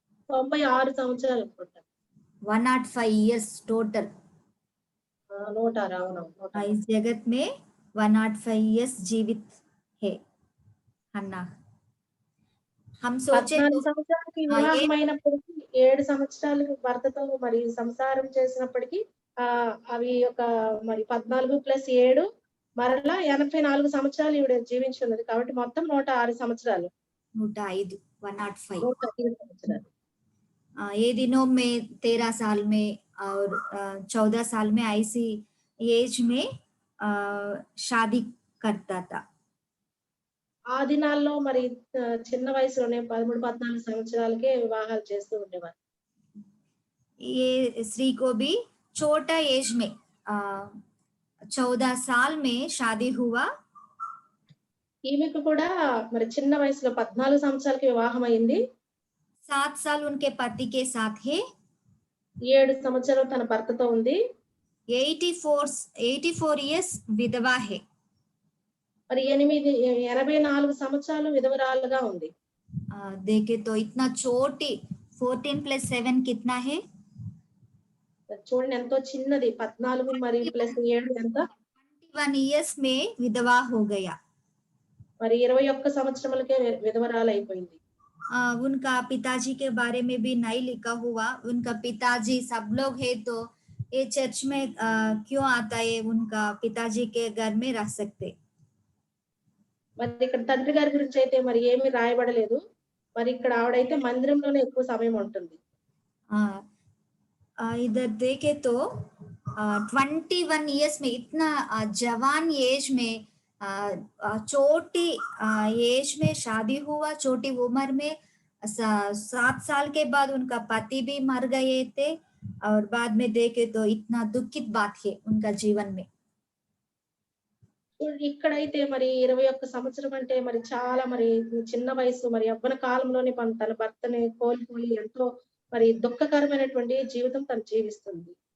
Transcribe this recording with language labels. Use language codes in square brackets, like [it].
[te] 96 సంవత్సరాలు అనుకుంటా. [en] 105 years total. 106. [hi] इस जगत में 105 इयर्स जीवित है हन्ना. हम सोचे [te] 14 సంవత్సరాలకి వివాహమైనప్పటికీ 7 సంవత్సరాలు భర్తతో మరి సంసారం చేసినప్పటికీ అవి ఒక మరి 14+7 మరలా 84 సంవత్సరాలు ఈవిడ జీవించి ఉన్నది. కాబట్టి మొత్తం 106 సంవత్సరాలు. 105 105 సంవత్సరాలు. [hi] ये दिनों में 13 साल में और 14 साल में ऐसी एज में शादी करता था. [te] ఆ దినాల్లో మరి చిన్న వయసులోనే 13-14 సంవత్సరాలకే వివాహాలు చేస్తూ ఉండేవారు. [hi] ये स्त्री को भी छोटा एज में 14 साल में शादी हुआ. [te] ఈమెకు కూడా మరి చిన్న వయసులో 14 సంవత్సరాలకి వివాహం అయింది. [hi] 7 साल उनके पति के साथ है. [te] 7 సంవత్సరాలు తన భర్తతో ఉంది. [hi] 84 इयर्स विधवा है. [te] మరి 84 సంవత్సరాలు విధవరాలుగా ఉంది. [hi] देखे तो इतना छोटी 14+7 कितना है? [te] చూడండి ఎంతో చిన్నది. 14 మరి +7 ఎంత? [hi] 21 इयर्स में विधवा हो गया. [te] మరి 21 సంవత్సరములకే విధవరాలైపోయింది. [hi] उनका पिताजी के बारे में भी नहीं लिखा हुआ। उनका पिताजी सब लोग है तो ये चर्च में क्यों आता है? उनका पिताजी के घर में रह सकते। [te] మరి ఇక్కడ తండ్రి గారి గురించయితే మరి ఏమీ రాయబడలేదు. మరి ఇక్కడ ఆవిడైతే మందిరంలోనే ఎక్కువ సమయం ఉంటుంది. [hi] इधर देखे तो 21 इयर्स में इतना जवान एज में छोटी एज में शादी हुआ, छोटी उम्र में 7 साल के बाद उनका पति भी मर गए थे। और बाद में देखे तो इतना दुखित बात है उनका जीवन में। [te] ఇక్కడైతే మరి 21 సంవత్సరం అంటే మరి చాలా మరి చిన్న వయసు, మరి యవ్వన కాలంలోనే తన భర్తని కోల్పోయి ఎంతో మరి దుఃఖకరమైనటువంటి జీవితం తను జీవిస్తుంది.